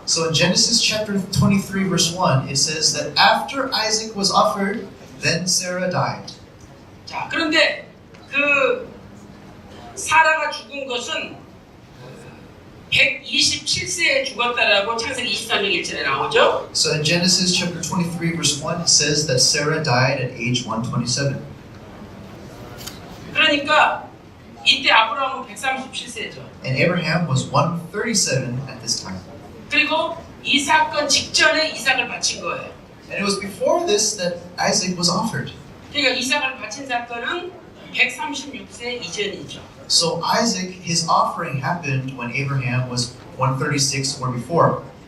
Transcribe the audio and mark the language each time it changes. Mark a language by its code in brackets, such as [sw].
[en] So in Genesis chapter 23 verse 1, it says that after Isaac was offered, then Sarah died. [ko] 자, 그런데 그 사라가 죽은 것은 127세에 죽었다라고 창세기 23장 1절에 나오죠. [en] So in Genesis chapter 23 verse 1, it says that Sarah died at age 127. [ko] 그러니까 이때 아브라함은 137세죠. [en] And Abraham was 137 at this time. [ko] 그리고 이 사건 직전에 이삭을 바친 거예요. [en] And it was before this that Isaac was offered. [ko] 그러니까 이삭을 바친 사건은 136세 이전이죠. [en] So Isaac, his offering happened when Abraham was 136 or before.